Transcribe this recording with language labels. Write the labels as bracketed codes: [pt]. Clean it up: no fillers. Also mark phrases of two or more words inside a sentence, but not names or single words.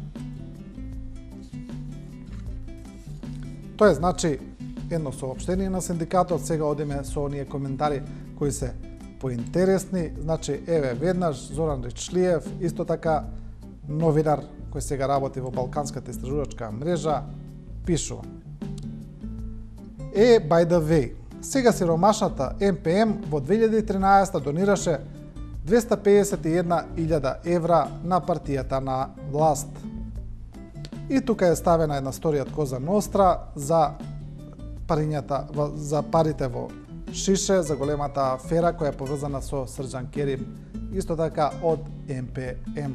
[mk] Тоа е значи едно соопштение на синдикатот. Сега одиме со оние коментари кои се поинтересни. Значи, еве веднаш Зоран Ричлиев, исто така новинар кој сега работи во Балканската истражувачка мрежа, пишува: [en] by the way, [mk] сега сиромашната МПМ во 2013 донираше 251.000 евра на партијата на власт. И тука е ставена една сторија од Коза Ностра за парите во Шише, за големата афера која е поврзана со Срđan Керим, исто така од МПМ.